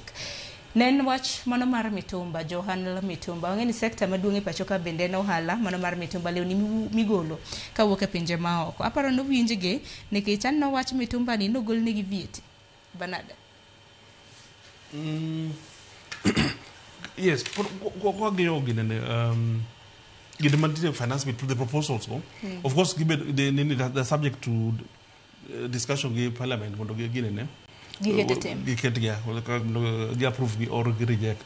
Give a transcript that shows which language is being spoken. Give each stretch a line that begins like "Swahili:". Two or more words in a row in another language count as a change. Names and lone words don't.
Luo (Kenya and Tanzania): Nen wach mano mar mitumba, Johanna mitumba. Wang'eni sekta maduong' e pacho ka bende no hala mano mar mitumba lewni migolo ka wuok e pinje maoko. Aparo no winjige nikech an no wach mitumba ni no gol negi vieti. Banada.
English: Yes, what the finance bill to the proposals, no? Of course, they're subject to discussion in Parliament. Approve or reject.